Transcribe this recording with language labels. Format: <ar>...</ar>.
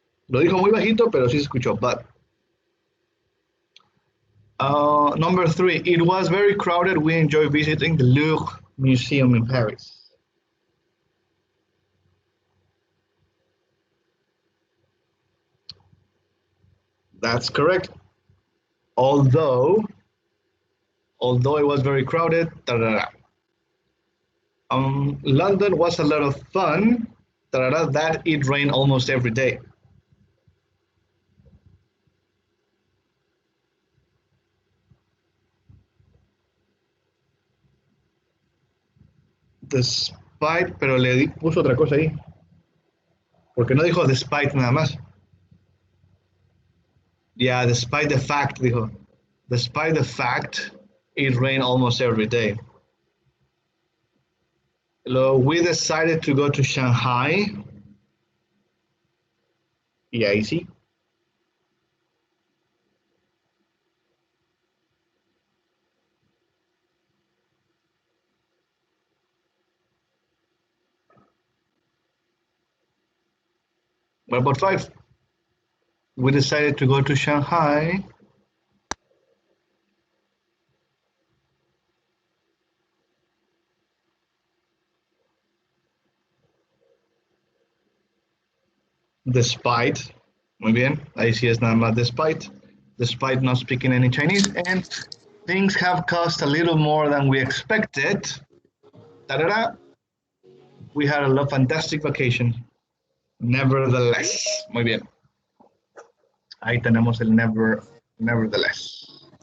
<es>Lo dijo muy bajito, pero sí se escuchó, but.</es> <en>Number 3, it was very crowded. We enjoyed visiting the Louvre Museum in Paris. That's correct. Although it was very crowded, London was a lot of fun, that it rained almost every day.</en> <es>Despite, pero puso otra cosa ahí. Porque no dijo despite nada más.</es> <en>Yeah, despite the fact, dijo. Despite the fact, it rained almost every day. We decided to go to Shanghai. Yeah, easy. What about 5? We decided to go to Shanghai. Despite,</en> <es>muy bien, ahí sí es nada más</es> <en>despite not speaking any Chinese, and things have cost a little more than we expected. We had a fantastic vacation.</en> <es>Nevertheless, muy bien. Ahí tenemos el nevertheless.</es>